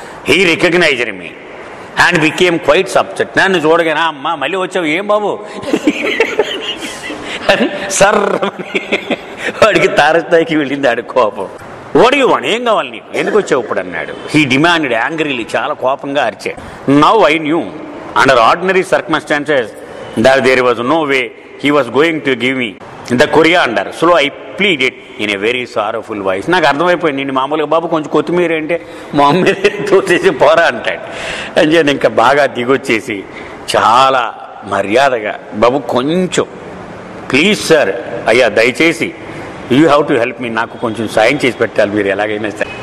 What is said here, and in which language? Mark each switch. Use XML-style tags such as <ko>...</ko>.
<en>He recognised me and became quite upset.</en> <te>నన్ను చూడగానే, అమ్మా మళ్ళీ వచ్చావు, ఏం బాబు అని సర్రమని వాడికి తారస్థాయికి వెళ్ళింది ఆడి కోపం. వాడు వాడు ఏం కావాలి నీకు, ఎందుకు వచ్చావు ఇప్పుడు అన్నాడు.</te> <en>he demanded angrily,</en> <te>చాలా కోపంగా అరిచాడు.</te> <en>Now I knew under ordinary circumstances that there was no way he was going to give me the coriander, so I pleaded in a very sorrowful voice.</en> <te>నాకు అర్థమైపోయింది, నేను మామూలుగా బాబు కొంచెం కొత్తిమీర అంటే మా అమ్మ తోసేసి పోరా అంటాడు. అని చెప్పి ఇంకా బాగా దిగొచ్చేసి చాలా మర్యాదగా, బాబు కొంచెం ప్లీజ్ సార్, అయ్యా దయచేసి</te> <en>you have to help me,</en> <te>నాకు కొంచెం సాయం చేసి పెట్టాలి మీరు ఎలాగైనా సరే.</te>